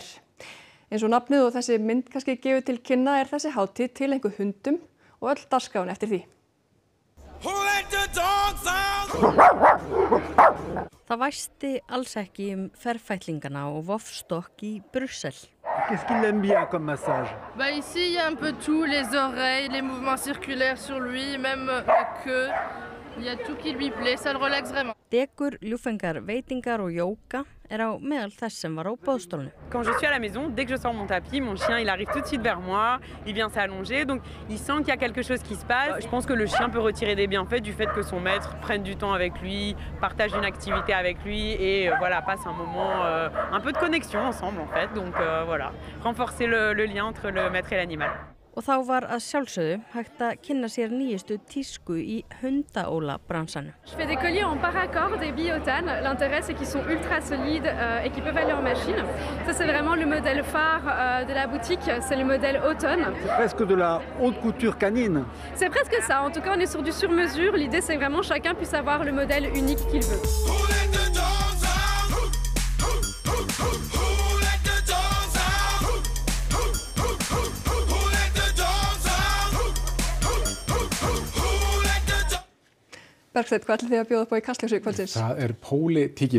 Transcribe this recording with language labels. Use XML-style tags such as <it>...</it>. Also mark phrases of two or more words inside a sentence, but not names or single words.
<is>Eins og nafnið og þessi mynd kannski gefur til kynna er þessi hátíð tileinkuð hundum og öll dagskrán eftir því. Það væsti alls ekki ferfætlingana og Vofstock í Brussel.</is> <fr>Qu'est-ce qu'il aime bien comme massage? Ici, il y a un peu tout, les oreilles, les mouvements circulaires sur lui, même la queue. Il y a tout qui lui plaît, ça le relaxe vraiment.</fr> <is>Dekur, ljúfengar, veitingar og jóga er á meðal þess sem var á boðstólinu.</is> <fr>Quand je suis à la maison, dès que je sors mon tapis, mon chien il arrive tout de suite vers moi, il vient s'allonger, donc il sent qu'il y a quelque chose qui se passe. Je pense que le chien peut retirer des bienfaits du fait que son maître prenne du temps avec lui, partage une activité avec lui et voilà, passe un moment, un peu de connexion ensemble en fait. Donc voilà, renforcer le lien entre le maître et l'animal.</fr> <is>Og þá var að sjálfsögðu hægt að kynna sér nýjustu tísku í hundaóla-bransanum.</is> <fr>Je fais des colliers en paracord, des biotanes. L'intérêt, c'est qu'ils sont ultra solides et qu'ils peuvent aller en machine. Ça, c'est vraiment le modèle phare de la boutique. C'est le modèle automne. C'est presque de la haute couture canine. C'est presque ça. En tout cas, on est sur du sur-mesure. L'idée, c'est vraiment chacun puisse avoir le modèle unique qu'il veut.</fr> <is>Bergsteinn, hvað ætlið þið að bjóða upp á í Kastljósi kvöldsins? Það er pólitíkin.</is>